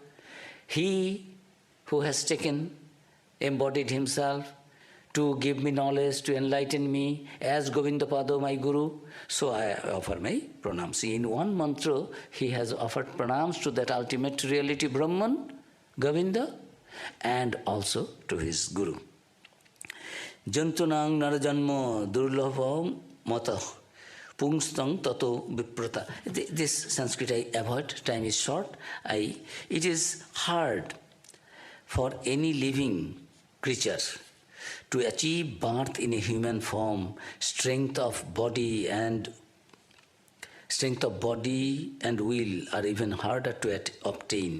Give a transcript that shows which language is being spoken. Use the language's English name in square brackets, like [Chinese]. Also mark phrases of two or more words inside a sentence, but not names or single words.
[English] He who has embodied himself to give me knowledge, to enlighten me, as Govindapada, my Guru. So I offer my pranams. In one mantra, he has offered pranams to that ultimate reality Brahman, Govinda, and also to his Guru. [Sanskrit] जन्तूनां नरजन्म दुर्लभ मतः पुंस्त्वं ततो विप्रता. [English] This Sanskrit I avoid, time is short. It is hard for any living creature to achieve birth in a human form. Strength of body and will are even harder to obtain.